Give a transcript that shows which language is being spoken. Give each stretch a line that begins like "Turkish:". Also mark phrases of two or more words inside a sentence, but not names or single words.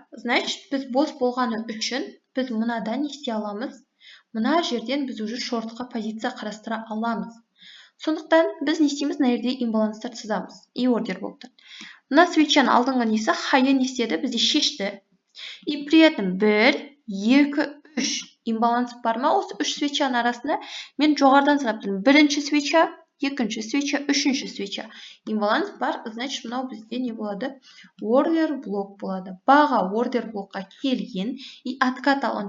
Kazakh: Значит, біз бос болғаны үшін біз мынадан не істей аламыз? Мына жерден біз уже шортқа позиция қарастыра аламыз. Сондықтан біз не істейміз? Мына жерде имбаланстар сызамыз. И ордер блоктан. Мына свечаның алдыңғы несі хайы не істеді? Бізде шешті.
Russian: И при этом
Kazakh: 1, 2, 3 имбаланс бар ма? Осы 3 свечаның арасында мен жоғардан санап тұрмын. Бірінші свеча, екінші свеча, үшінші свеча. Имбаланс бар, значит, мынау бізде не болады? Ордер блок болады. Баға ордер блокқа келген
Russian: и откат
Kazakh: алған.